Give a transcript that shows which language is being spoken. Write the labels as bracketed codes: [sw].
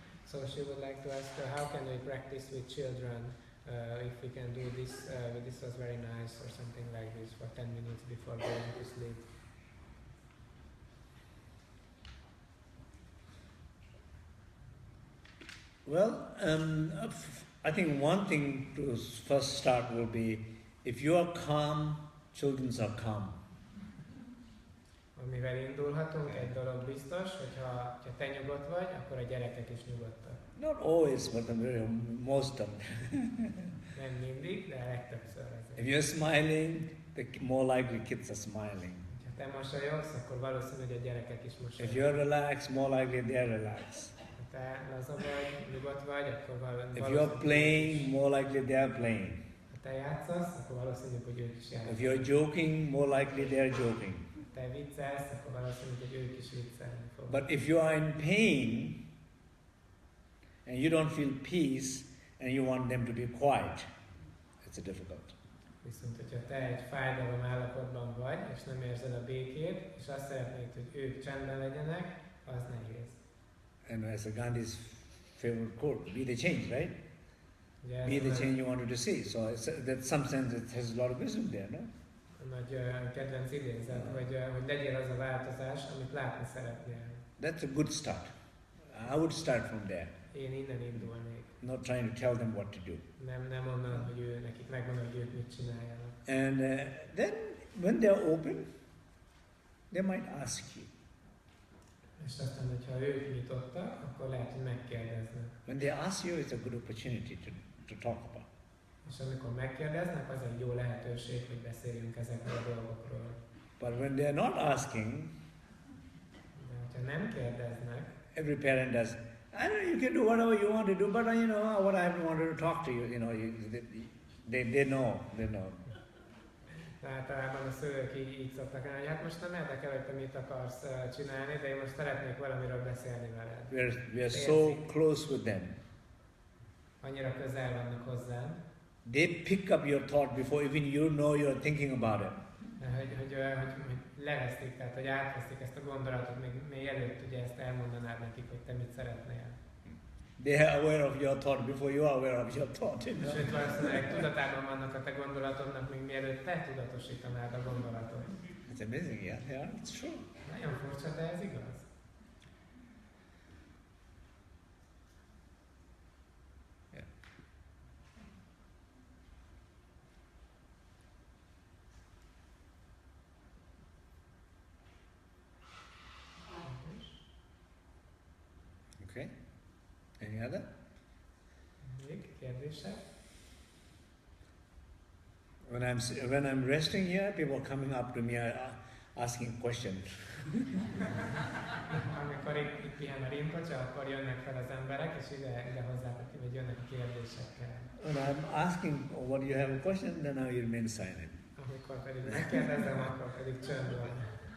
[en] So she would like to ask how can we practice with children if we can do this, this was very nice or something like this for 10 minutes before going to sleep. Well, I think one thing to first start will be, if you are calm, children are calm. [hu] Amivel indulhatunk, egy dolog biztos, hogyha te nyugodt vagy, akkor a gyerekek is nyugodtak. [en] Not always, but most of them. [hu] Nem mindig, de legtöbbször ezért. [en] If you're smiling, more likely kids are smiling. [hu] Ha te mosolyogsz, akkor valószínű, hogy a gyerekek is mosolyognak. [en] If you're relaxed, more likely they're relaxed. [hu] Ha te laza vagy, nyugodt vagy, akkor valószínű. [en] If you're playing, more likely they're playing. [hu] Ha te játszasz, akkor valószínű, hogy ők is játszanak. [en] If you're joking, more likely they're joking. [hu] Ha te viccelsz, akkor valószínű, hogy ők is viccelni fognak. [en] But if you are in pain, and you don't feel peace, and you want them to be quiet, it's a difficult. [hu] Viszont, hogyha te egy fájdalom állapotban vagy, és nem érzed a békét, és azt szeretnéd, hogy ők csendben legyenek, az nehéz. [en] And as a Gandhi's favorite quote, be the change, right? [hu] Ugye, [en] Be the change you wanted to see. So that some sense it has a lot of wisdom there, no? [hu] A nagy kedvenc idézet, hogy legyél az a változás, amit látni szeretnél. [en] That's a good start. I would start from there. [hu] Én innen indulnék. [en] Not trying to tell them what to do. [hu] Nem onnan, hogy nekik megmondom, hogy ők mit csináljanak. [en] And then when they're open, they might ask you. [hu] És aztán, hogyha ők nyitottak, akkor lehet, hogy megkérdeznek. [en] When they ask you, it's a good opportunity to talk about. [hu] És amikor megkérdeznek, az egy jó lehetőség, hogy beszéljünk ezekről a dolgokról. [en] But when they're not asking, [hu] de hogyha nem kérdeznek, [en] every parent does, I know you can do whatever you want to do, but you know what I wanted to talk to you. You know, they know. [hu] De általában a szülők így szoktak állni, hát most nem érdekel, hogy te mit akarsz csinálni, de én most szeretnék valamiről beszélni veled. [en] We are so close with them. [hu] Annyira közel vannak hozzám. [en] They pick up your thought before even you know you're thinking about it. [hu] Hogy leveszik, tehát hogy átveszik ezt a gondolatot, még előtt ugye ezt elmondanád nekik, hogy te mit szeretnél. [en] They are aware of your thought before you are aware of your thought. [hu] És hogy valószínűleg tudatában vannak a te gondolatodnak, még mielőtt te tudatosítanád a gondolatot. [en] It's amazing, yeah, it's true. [hu] Nagyon furcsa, de ez igaz. [en] Yeah. Okay. Any other? [hu] Még kérdések? [en] When I'm resting here, people are coming up to me asking questions. [hu] Amikor itt pihen a Rinpoche, akkor jönnek fel az emberek, és ide hozzátok, hogy jönnek a kérdésekkel. [en] When I'm asking what you have a question, then I remain silent. [hu] Amikor pedig megkérdezem, akkor pedig csönd van.